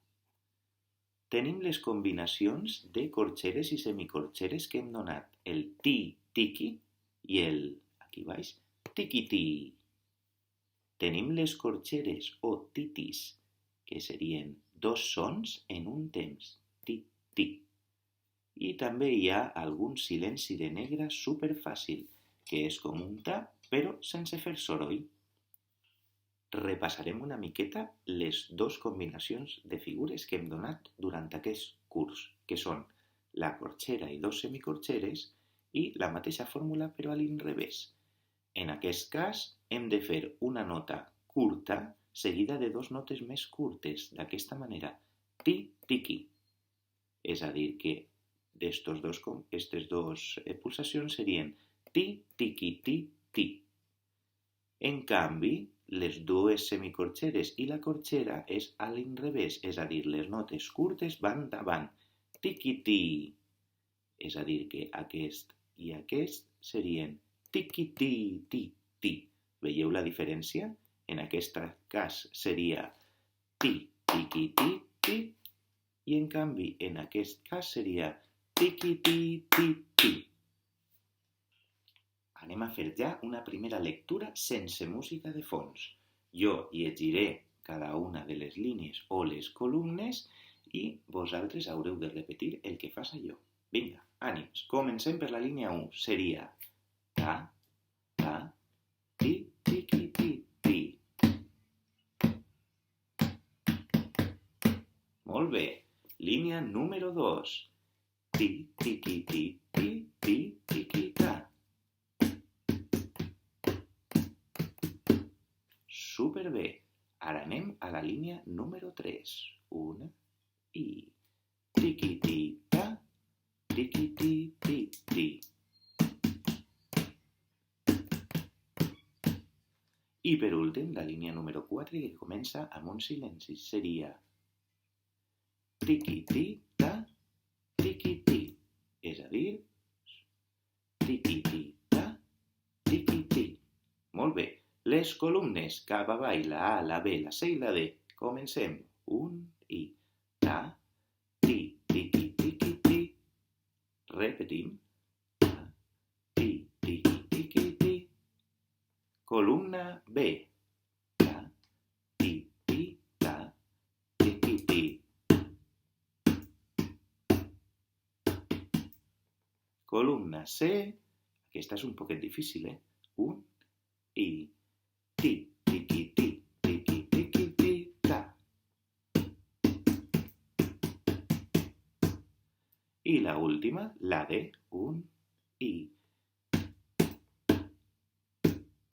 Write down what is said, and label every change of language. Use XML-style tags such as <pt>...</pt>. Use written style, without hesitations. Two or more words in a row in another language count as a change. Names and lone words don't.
<ca>Tenim les combinacions de corxeres i semicorxeres que hem donat, el ti, tiqui i el, aquí baix, tiqui-ti. Tenim les corxeres o titis, que serien dos sons en un temps, ti-ti. I també hi ha algun silenci de negra superfàcil, que és com un ta, però sense fer soroll. Repassarem una miqueta les dues combinacions de figures que hem donat durant aquest curs, que són la corxera i dos semicorxeres i la mateixa fórmula però a l'inrevés. En aquest cas hem de fer una nota curta seguida de dues notes més curtes, d'aquesta manera, ti-tiqui. És a dir, que aquestes dues pulsacions serien ti-tiqui-ti-ti. En canvi, les dues semicorxeres i la corxera és a l'inrevés, és a dir, les notes curtes van davant, tiqui-ti. És a dir, que aquest i aquest serien tiqui-ti-ti-ti. Veieu la diferència? En aquest cas seria ti-tiqui-ti-ti i en canvi en aquest cas seria tiqui-ti-ti-ti. Anem a fer ja una primera lectura sense música de fons. Jo llegiré cada una de les línies o les columnes i vosaltres haureu de repetir el que faça jo. Vinga, ànims. Comencem per la línia 1. Seria ta, ta, ti, tiqui, ti, ti. Molt bé. Línia número 2. Ti, tiqui, ti, ti, ti, tiqui, ta. Superbé. Ara anem a la línia número 3. Una i tiqui-ti-ta, tiqui-ti-ti-ti. I per últim, la línia número 4 que comença amb un silenci seria tiqui-ti-ta, tiqui-ti. És a dir, tiqui-ti-ta, tiqui-ti. Molt bé. Les columnes cap avall, la A, la B, la C i la D. Comencem. Un i ta, ti, tiqui, tiqui, ti. Repetim. Ta, ti, tiqui, tiqui, ti. Columna B. Ta, ti, ti, ta, tiqui, ti. Columna C. Aquesta és un poquet difícil, Un i ti, tiqui, ti, tiqui, tiqui, ti, ta. I la última, la D, un i</ca>